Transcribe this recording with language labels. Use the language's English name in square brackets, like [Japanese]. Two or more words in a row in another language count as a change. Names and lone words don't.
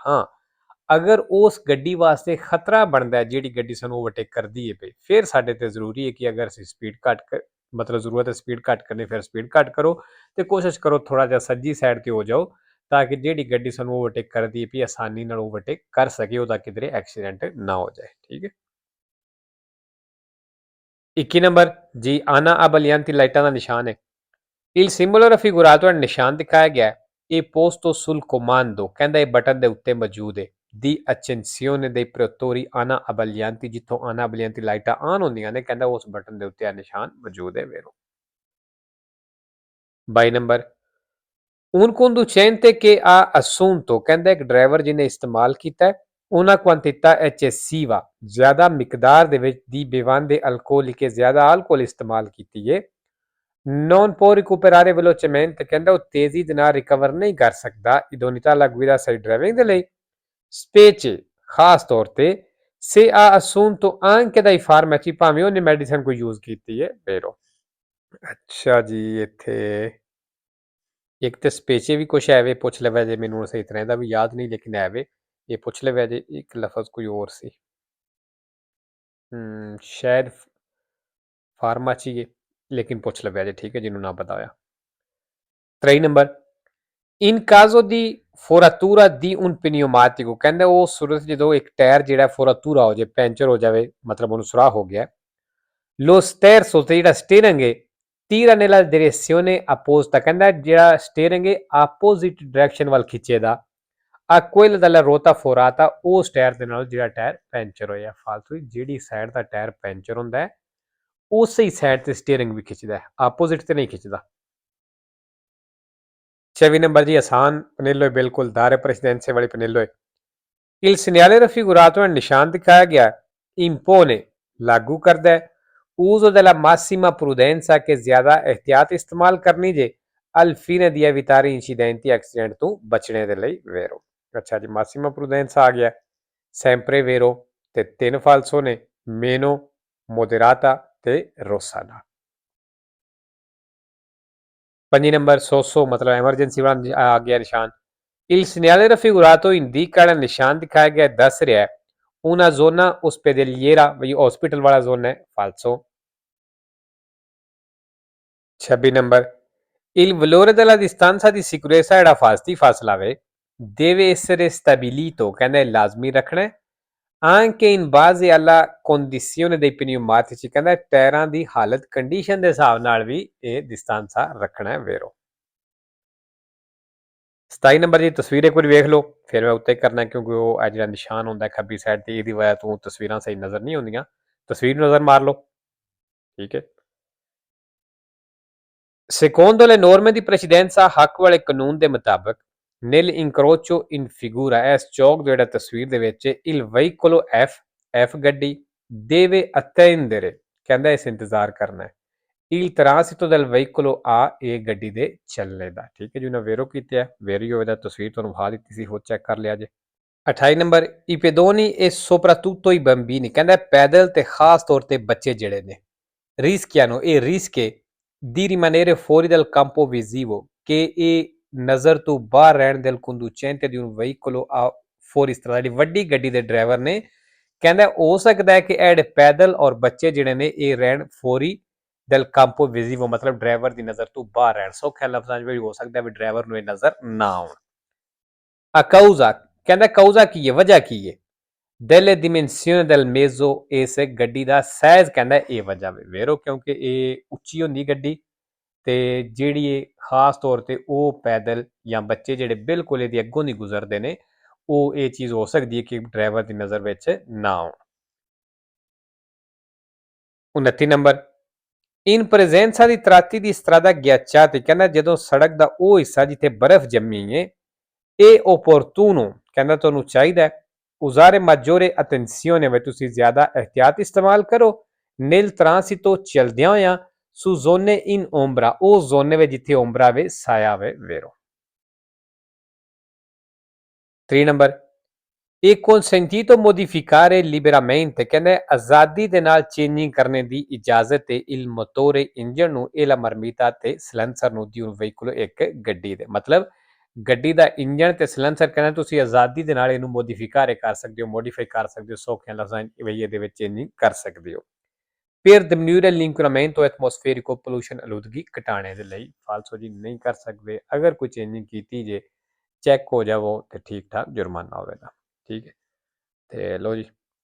[Punjabi] ਹਾਂ ਅਗਰ ਉਸ ਗੱਡੀ ਵਾਸਤੇ ਖਤਰਾ ਬਣਦਾ ਜਿਹੜੀ ਗੱਡੀ ਸਾਨੂੰ ਓਵਰਟੇਕ ਕਰਦੀ ਹੈ ਪਈ ਫਿਰ ਸਾਡੇ ਤੇ ਜ਼ਰੂਰੀ ਹੈ ਕਿ ਅਗਰ ਅਸੀਂ ਸਪੀਡ ਘੱਟ ਮਤਲਬ ਜ਼ਰੂਰਤ ਹੈ ਸਪੀਡ ਘੱਟ ਕਰਨੀ ਫਿਰ ਸਪੀਡ ਘੱਟ ਕਰੋ ਤੇ ਕੋਸ਼ਿਸ਼ ਕਰੋ ਥੋੜਾ ਜਿਹਾ ਸੱਜੀ ਸਾਈਡ ਤੇ ਹੋ ਜਾਓ ਤਾਂ ਕਿ ਜਿਹੜੀ ਗੱਡੀ ਸਾਨੂੰ ਓਵਰਟੇਕ ਕਰਦੀ ਹੈ ਵੀ ਆਸਾਨੀ ਨਾਲ ਓਵਰਟੇਕ ਕਰ ਸਕੇ ਉਹਦਾ ਕਿਧਰੇ ਐਕਸੀਡੈਂਟ ਨਾ ਹੋ ਜਾਏ। ਠੀਕ ਹੈ 21 ਨੰਬਰ ਜੀ ਆਨਾ ਅਬਲੀਅੰਤੀ ਲਾਈਟਾਂ ਦਾ ਨਿਸ਼ਾਨ ਹੈ। [Italian] il simbolo raffigurato è [Punjabi] ਨਿਸ਼ਾਨ ਦਿਖਾਇਆ ਗਿਆ ਇਹ [Italian] posto sul comando [Punjabi] ਕਹਿੰਦਾ ਇਹ ਬਟਨ ਦੇ ਉੱਤੇ ਮੌਜੂਦ ਹੈ [Italian] di accensione dei protettori ana abbaglianti [Punjabi] ਜਿੱਥੋਂ [Italian] ana abbaglianti [Punjabi] ਲਾਈਟਾਂ ਆਨ ਹੁੰਦੀਆਂ ਨੇ ਕਹਿੰਦਾ ਉਸ ਬਟਨ ਦੇ ਉੱਤੇ ਇਹ ਨਿਸ਼ਾਨ ਮੌਜੂਦ ਹੈ ਵੇਰੋ। 22 ਨੰਬਰ [Italian] un conducente che ha assunto [Punjabi] ਕਹਿੰਦਾ ਇੱਕ ਡਰਾਈਵਰ ਜਿਹਨੇ ਇਸਤੇਮਾਲ ਕੀਤਾ [Italian] una quantità eccessiva [Punjabi] ਜ਼ਿਆਦਾ ਮਿਕਦਾਰ ਦੇ ਵਿੱਚ ਦੀ [Italian] bevande alcoliche [Punjabi] ਜ਼ਿਆਦਾ alcol ਇਸਤੇਮਾਲ ਕੀਤੀ ਹੈ [Italian] non può recuperare velocemente [Punjabi] ਕਹਿੰਦਾ ਉਹ ਤੇਜ਼ੀ ਦੇ ਨਾਲ ਰਿਕਵਰ ਨਹੀਂ ਕਰ ਸਕਦਾ [Italian] idoneità alla guida [Punjabi] ਸਹੀ ਡਰਾਈਵਿੰਗ ਦੇ ਲਈ specie ਖਾਸ ਤੌਰ ਤੇ [Italian] se ha assunto anche dai farmaci [Punjabi] ਭਾਵੇਂ ਉਹਨੇ ਮੈਡੀਸਨ ਕੋਈ ਯੂਜ਼ ਕੀਤੀ ਹੈ ਵੇਰੋ। ਅੱਛਾ ਜੀ ਇੱਥੇ ਇੱਕ ਤੇ ਸਪੇਚੇ ਵੀ ਕੁਛ ਐਵੇਂ ਪੁੱਛ ਲਵੇ ਜੇ ਮੈਨੂੰ ਸਹੀ ਤਰ੍ਹਾਂ ਦਾ ਵੀ ਯਾਦ ਨਹੀਂ ਲੇਕਿਨ ਐਵੇਂ ਇਹ ਪੁੱਛ ਲਵੇ ਜੇ ਇੱਕ ਲਫ਼ਜ਼ ਕੋਈ ਹੋਰ ਸੀ ਸ਼ਾਇਦ ਫਾਰਮਾਚੀ ਹੈ ਲੇਕਿਨ ਪੁੱਛ ਲਵੇ ਜੇ ਠੀਕ ਹੈ ਜਿਹਨੂੰ ਨਾ ਪਤਾ ਹੋਇਆ। [Italian] 23 ਨੰਬਰ In caso di foratura di un pneumatico, [Punjabi] ਕਹਿੰਦੇ ਉਹ ਸੂਰਤ ਜਦੋਂ ਇੱਕ ਟਾਇਰ ਜਿਹੜਾ ਫੋਰਾਤੂਰਾ ਹੋ ਜਾਏ, ਪੈਂਚਰ ਹੋ ਜਾਵੇ, ਮਤਲਬ ਉਹਨੂੰ ਸੁਰਾਖ ਹੋ ਗਿਆ, [Italian] lo sterzo [Punjabi] ਤੇ ਜਿਹੜਾ ਸਟੀਅਰਿੰਗ ਹੈ [Italian] tira nella direzione opposta, [Punjabi] ਕਹਿੰਦਾ ਜਿਹੜਾ ਸਟੀਅਰਿੰਗ ਹੈ ਆਪੋਜ਼ਿਟ ਡਾਇਰੈਕਸ਼ਨ ਵੱਲ ਖਿੱਚੇਦਾ ਆ [Italian] quella della ruota forata, [Punjabi] ਉਸ ਟਾਇਰ ਦੇ ਨਾਲ ਜਿਹੜਾ ਟਾਇਰ ਪੈਂਚਰ ਹੋਇਆ। ਫਾਲਤੂ ਜਿਹੜੀ ਸਾਈਡ ਦਾ ਟਾਇਰ ਪੈਂਚਰ ਹੁੰਦਾ ਹੈ ਉਸੇ ਹੀ ਸਾਈਡ ਤੇ ਸਟੀਅਰਿੰਗ ਵੀ ਖਿੱਚਦਾ ਹੈ, ਆਪੋਜ਼ਿਟ ਤੇ ਨਹੀਂ ਖਿੱਚਦਾ। 26 ਨੰਬਰ ਜੀ ਆਸਾਨ ਪਨੇਲੋ ਹੈ, ਬਿਲकुल [Italian] dare presidenze [Punjabi] वाली pannello है। [Italian] Il segnale raffigurato nel [Punjabi] ਨਿਸ਼ਾਨ ਦਿਖਾਇਆ ਗਿਆ [Italian] impone [Punjabi] ਲਾਗੂ ਕਰਦਾ ਹੈ [Italian] uso della massima prudenza che [Punjabi] ਜ਼ਿਆਦਾ ਇhtiyat ਇਸਤੇਮਾਲ ਕਰਨੀ ਜੇ [Italian] al fine di evitare incidenti [Punjabi] accident ਤੋਂ ਬਚਣੇ ਦੇ ਲਈ [Italian] vero। [Punjabi] ਅੱਛਾ ਜੀ [Italian] massima prudenza [Punjabi] ਆ ਗਿਆ [Italian] sempre vero [Punjabi] ਤੇ ਤਿੰਨ ਫਾਲਸੋ ਨੇ [Italian] meno moderata [Punjabi] ਤੇ rossana। 5 ਨੰਬਰ ਸੋਸੋ ਮਤਲਬ ਐਮਰਜੈਂਸੀ ਵਾਲਾ ਆ ਗਿਆ ਨਿਸ਼ਾਨ [Italian] il segnale raffigurato indica [Punjabi] ਜਿਹੜਾ ਨਿਸ਼ਾਨ ਦਿਖਾਇਆ ਗਿਆ ਦੱਸ ਰਿਹਾ ਹੈ [Italian] una zona ospedaliera [Punjabi] ਵਈ ਹਸਪੀਟਲ ਵਾਲਾ ਜ਼ੋਨ ਹੈ ਫਾਲਸੋ। [Italian] 26 ਨੰਬਰ il valore della distanza di sicurezza [Punjabi] ਜਿਹੜਾ ਫਾਸਤੀ ਫਾਸਲਾ ਵੇ [Italian] deve essere stabilito, [Punjabi] ਕਹਿੰਦਾ ਲਾਜ਼ਮੀ ਰੱਖਣਾ ਹੈ [Italian] anche in base alla condizione dei pneumatici, [Punjabi] ਕਹਿੰਦਾ ਟਾਇਰਾਂ ਦੀ ਹਾਲਤ ਕੰਡੀਸ਼ਨ ਦੇ ਹਿਸਾਬ ਨਾਲ ਵੀ ਇਹ distanza ਰੱਖਣਾ ਹੈ vero। 27 ਨੰਬਰ ਦੀ ਤਸਵੀਰ ਇੱਕ ਵਾਰੀ ਵੇਖ ਲਓ ਫਿਰ ਮੈਂ ਉੱਤੇ ਕਰਨਾ ਕਿਉਂਕਿ ਉਹ ਇਹ ਜਿਹੜਾ ਨਿਸ਼ਾਨ ਹੁੰਦਾ ਖੱਬੀ ਸਾਈਡ ਤੇ ਇਹਦੀ ਵਜ੍ਹਾ ਤੋਂ ਤਸਵੀਰਾਂ ਸਹੀ ਨਜ਼ਰ ਨਹੀਂ ਆਉਂਦੀਆਂ। ਤਸਵੀਰ ਨੂੰ ਨਜ਼ਰ ਮਾਰ ਲਓ ਠੀਕ ਹੈ। [Italian] Secondo le norme di precedenza [Punjabi] ਹੱਕ ਵਾਲੇ ਕਾਨੂੰਨ ਦੇ ਮੁਤਾਬਕ [Italian] nel incrocio in figura [Punjabi] ਇਸ ਚੌਕ ਜਿਹੜਾ ਤਸਵੀਰ ਦੇ ਵਿੱਚ [Italian] il veicolo F [Punjabi] ਗੱਡੀ [Italian] deve attendere, [Punjabi] ਕਹਿੰਦਾ ਇਸ ਇੰਤਜ਼ਾਰ ਕਰਨਾ ਹੈ [Italian] il transito del veicolo A, [Punjabi] ਇਹ ਗੱਡੀ ਦੇ ਚੱਲਣੇ ਦਾ। ਠੀਕ ਹੈ ਜੀ ਉਹਨਾਂ ਵੇਰੋ ਕੀਤਾ ਵੇਰੀ ਹੋਵੇ ਦਾ ਤਸਵੀਰ ਤੁਹਾਨੂੰ ਵਿਖਾ ਦਿੱਤੀ ਸੀ ਹੋਰ ਚੈੱਕ ਕਰ ਲਿਆ ਜੇ। [Italian] 28 ਨੰਬਰ i pedoni e soprattutto i bambini, [Punjabi] ਕਹਿੰਦਾ ਪੈਦਲ ਤੇ ਖਾਸ ਤੌਰ ਤੇ ਬੱਚੇ ਜਿਹੜੇ ਨੇ [Italian] rischiano e rischie di rimanere fuori dal campo visivo, che [Punjabi] ਇਹ ਨਜ਼ਰ ਤੋਂ ਬਾਹਰ ਰਹਿਣ [Italian] del conducente di un veicolo a fuori strada, [Punjabi] ਜਿਹੜੀ ਵੱਡੀ ਗੱਡੀ ਦੇ ਡਰਾਈਵਰ ਨੇ ਕਹਿੰਦਾ ਹੋ ਸਕਦਾ ਹੈ ਕਿ ਇਹ ਜਿਹੜੇ ਪੈਦਲ ਔਰ ਬੱਚੇ ਜਿਹੜੇ ਨੇ ਇਹ ਰਹਿਣ ਫੋਰੀ [Italian] del campo visivo, [Punjabi] ਮਤਲਬ ਡਰਾਈਵਰ ਦੀ ਨਜ਼ਰ ਤੋਂ ਬਾਹਰ ਰਹਿਣ। ਸੌਖੇ ਲਫ਼ਜ਼ਾਂ ਵਿੱਚ ਹੋ ਸਕਦਾ ਵੀ ਡਰਾਈਵਰ ਨੂੰ ਇਹ ਨਜ਼ਰ ਨਾ ਆਉਣ। [Italian] a causa, [Punjabi] ਕਹਿੰਦਾ causa ਕੀ ਹੈ ਵਜ੍ਹਾ ਕੀ ਹੈ [Italian] delle dimensioni del mezzo, [Punjabi] ਇਸ ਗੱਡੀ ਦਾ ਸਾਈਜ਼ ਕਹਿੰਦਾ ਇਹ ਵਜ੍ਹਾ ਵੇਰੋ ਕਿਉਂਕਿ ਇਹ ਉੱਚੀ ਹੁੰਦੀ ਗੱਡੀ ਤੇ ਜਿਹੜੀ ਇਹ ਖਾਸ ਤੌਰ ਤੇ ਉਹ ਪੈਦਲ ਜਾਂ ਬੱਚੇ ਜਿਹੜੇ ਬਿਲਕੁਲ ਇਹਦੀ ਅੱਗੋਂ ਨਹੀਂ ਗੁਜ਼ਰਦੇ ਨੇ ਉਹ ਇਹ ਚੀਜ਼ ਹੋ ਸਕਦੀ ਹੈ ਕਿ ਡਰਾਈਵਰ ਦੀ ਨਜ਼ਰ ਵਿੱਚ ਨਾ ਆਉਣ। [Italian] 29 ਨੰਬਰ in presenza di tratti di strada ghiacciati, [Punjabi] ਕਹਿੰਦਾ ਜਦੋਂ ਸੜਕ ਦਾ ਉਹ ਹਿੱਸਾ ਜਿੱਥੇ ਬਰਫ਼ ਜੰਮੀ ਹੈ ਇਹ opportuno, ਕਹਿੰਦਾ ਤੁਹਾਨੂੰ ਚਾਹੀਦਾ ਹੈ [Italian] usare maggiore attenzione, [Punjabi] ਵੀ ਤੁਸੀਂ ਜ਼ਿਆਦਾ ਇhtiyat ਇਸਤੇਮਾਲ ਕਰੋ [Italian] nel transito [Punjabi] ਚਲਦਿਆਂ ਹੋਇਆਂ [Italian] su zone in ombra, [Punjabi] ਉਹ ਜ਼ੋਨੇ ਵਿੱਚ ਜਿੱਥੇ ombra ਵੇ ਸਾਇਆ ਵੇ vero। [Italian] 3 ਨੰਬਰ è consentito modificare liberamente, [Punjabi] ਕਹਿੰਦੇ ਆਜ਼ਾਦੀ ਦੇ ਨਾਲ ਚੇਂਜਿੰਗ ਕਰਨੇ ਦੀ ਇਜਾਜ਼ਤ ਹੈ [Italian] il motore, [Punjabi] ਇੰਜਨ ਨੂੰ [Italian] e la marmita [Punjabi] ਤੇ ਸਿਲੈਂਸਰ ਨੂੰ [Italian] di un veicolo, [Punjabi] ਇੱਕ ਗੱਡੀ ਦੇ। ਮਤਲਬ ਗੱਡੀ ਦਾ ਇੰਜਨ ਤੇ ਸਿਲੈਂਸਰ ਕਹਿੰਦਾ ਤੁਸੀਂ ਆਜ਼ਾਦੀ ਦੇ ਨਾਲ ਇਹਨੂੰ ਮੋਡੀਫਾਈ ਕਰ ਸਕਦੇ ਹੋ, ਮੋਡੀਫਾਈ ਕਰ ਸਕਦੇ ਹੋ ਸੌਖਿਆਂ ਲਫ਼ਜ਼ਾਂ ਵਿੱਚ ਇਹਦੇ ਵਿੱਚ ਚੇਂਜਿੰਗ ਕਰ ਸਕਦੇ ਹੋ। [Italian] per diminuire l'inquinamento atmosferico, [Punjabi] pollution ਆਲੂਦਗੀ ਘਟਾਣੇ ਦੇ ਲਈ ਫਾਲਸੋ ਜੀ ਨਹੀਂ ਕਰ ਸਕਦੇ। ਅਗਰ ਕੋਈ ਚੇਂਜਿੰਗ ਕੀਤੀ ਜੇ ਚੈੱਕ ਹੋ ਜਾਵੋ ਤੇ ਠੀਕ ਠਾਕ ਜੁਰਮਾਨਾ ਹੋਵੇਗਾ। ਠੀਕ ਹੈ ਤੇ ਲੋ ਜੀ